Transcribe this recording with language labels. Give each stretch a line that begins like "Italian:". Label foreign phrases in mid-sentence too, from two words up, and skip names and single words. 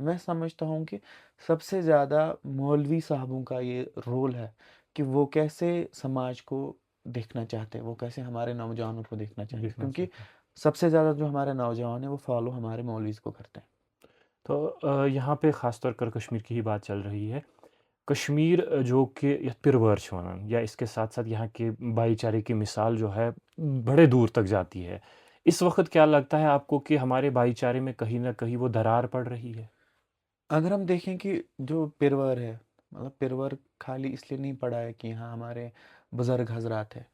Hindi: मैं समझता हूँ कि सबसे ज़्यादा मौलवी साहबों का ये रोल है कि वो कैसे समाज को देखना चाहते हैं, वो कैसे हमारे नौजवानों को देखना चाहते हैं, देखना क्योंकि चाहते हैं सबसे ज़्यादा जो हमारे नौजवान हैं वो फॉलो हमारे मौलवीज़ को करते हैं। तो यहाँ पे ख़ास तौर कर कश्मीर की ही बात चल रही है। कश्मीर जो कि
Kashmiri: यथ पिरवर छ वनान
Hindi: या इसके साथ-साथ यहाँ के भाईचारे की मिसाल जो है बड़े दूर तक जाती है। इस वक़्त क्या लगता है आपको कि हमारे भाईचारे में कहीं न कहीं वो दरार पड़ रही है? अगर हम देखें कि जो पिरवर है, मतलब पिरवर खाली इसलिए नहीं पड़ा है कि यहाँ हमारे बुज़ुर्ग हज़रात है।